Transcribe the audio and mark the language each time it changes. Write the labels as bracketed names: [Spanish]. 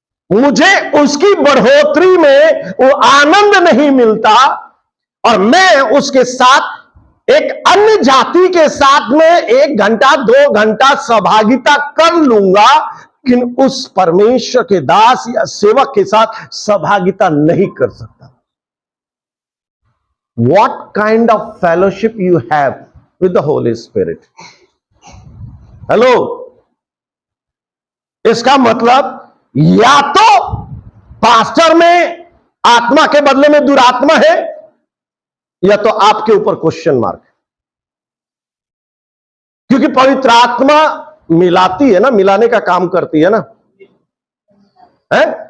[Hindi] मुझे उसकी बढ़ोतरी में वो आनंद नहीं मिलता, और मैं उसके साथ एक अन्य जाति के साथ में 1 घंटा 2 घंटा सहभागिता कर लूंगा, लेकिन उस परमेश्वर के दास या सेवक के साथ सहभागिता नहीं कर सकता। [English] What kind of fellowship you have with the Holy Spirit? [Hindi] Hello, इसका मतलब या तो पास्टर में आत्मा के बदले में दुरात्मा है, या तो आपके ऊपर क्वेश्चन मार्क। क्योंकि पवित्र आत्मा मिलाती है ना, मिलाने का काम करती है ना, है?